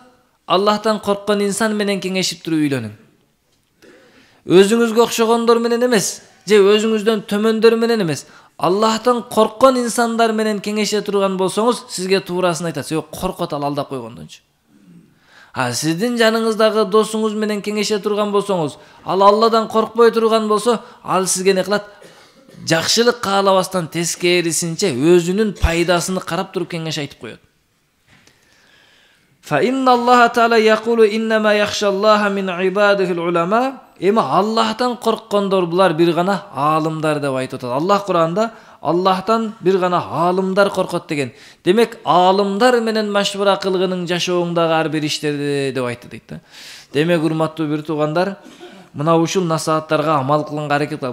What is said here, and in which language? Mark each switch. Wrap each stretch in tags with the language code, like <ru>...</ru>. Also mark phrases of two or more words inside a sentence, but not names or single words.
<ky>Аллахтан корккон инсан менен кеңешип туруп үйлөнүң. Өзүңүзгө окшогондор менен эмес, же өзүңүздөн төмөндөр менен эмес, Аллахтан корккон инсандар менен кеңеше турган болсоңуз, сизге туурасын айтат. Жок, коркот ал алдап койгондончу. Сиздин жаныңыздагы досуңуз менен кеңеше турган болсоңуз, ал Алладан коркпой турган болсо, ал сизге не кылат? Жакшылык каалабастан тескерисинче өзүнүн пайдасыны карап туруп кеңеш айтып коет.</ky> <ar>فإن الله تعالى يقول إنما يخشى الله من عباده العلماء.</ar> <ky>Эми Аллахтан корккондор булар бир гана аалымдар деп айтып атат. Аллах Куранда Аллахтан бир гана аалымдар коркот деген. Демек, аалымдар менен машвара кылгының жашооңдагы ар бир иштерди деп айтты дейт да. Демек, урматтуу бир туугандар, мына ушул насааттарга амал кылганга аракет кылалы.</ky>